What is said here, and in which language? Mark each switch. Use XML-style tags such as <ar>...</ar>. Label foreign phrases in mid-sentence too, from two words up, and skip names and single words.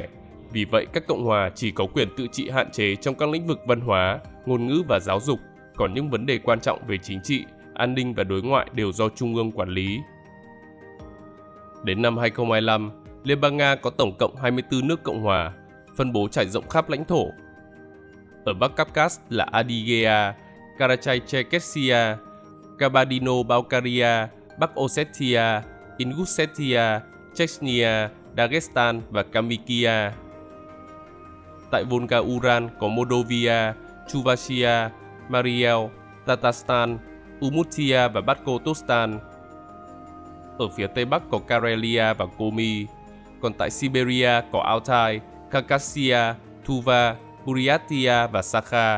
<vi>Vì vậy, các cộng hòa chỉ có quyền tự trị hạn chế trong các lĩnh vực văn hóa, ngôn ngữ và giáo dục, còn những vấn đề quan trọng về chính trị, an ninh và đối ngoại đều do Trung ương quản lý. Đến năm 2025, Liên bang Nga có tổng cộng 24 nước cộng hòa, phân bố trải rộng khắp lãnh thổ. Ở Bắc Caucasus là Adygea, Karachay-Cherkessia, Kabardino-Balkaria, Bắc Ossetia, Ingushetia, Chechnya, Dagestan và Kalmykia. Tại Volga-Ural có Moldovia, Chuvashia, Mariel, Tatarstan, Udmurtia và Bashkortostan. Ở phía tây bắc có Karelia và Komi, còn tại Siberia có Altai, Khakassia, Tuva, Buryatia và Sakha.</vi>